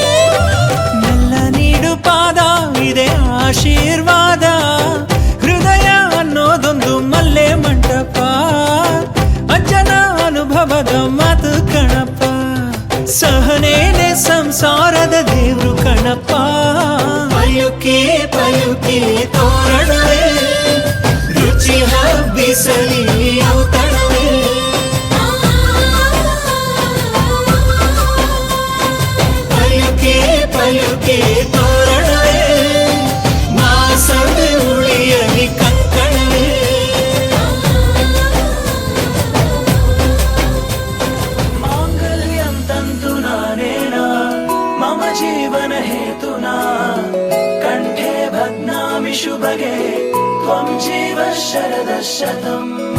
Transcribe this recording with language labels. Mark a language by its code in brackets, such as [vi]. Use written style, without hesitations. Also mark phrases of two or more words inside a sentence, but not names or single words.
[kn] ಮೆಲ್ಲ ನೀಡು ಪಾದ ಇದೆ ಆಶೀರ್ವಾದ ಹೃದಯ ಅನ್ನೋದೊಂದು ಮಲ್ಲೆ ಮಂಟಪ ಅಜ್ಜನ ಅನುಭವದ ಮಾತು ಕಣಪ್ಪ ಸಹನೇನೆ ಸಂಸಾರದ ದೇವ್ರು ಕಣಪ್ಪ ಪಯುಕೆ ಪಯುಕೆ ತೋರಣವೇ ರುಚಿ ಹಬ್ಬಿಸಲಿ ಔತಣವೇ ಪಯುಕೆ ಪಯುಕೆ ತೋರಣವೇ ಮಾಸದ ಉಳಿಯಲಿ ಕಂಕಣವೇ [sa] माङ्गल्यं तन्तु नानेन मम जीवन हेतुना कण्ठे भग्नामि शुभगे त्वं जीव शरदः शतम्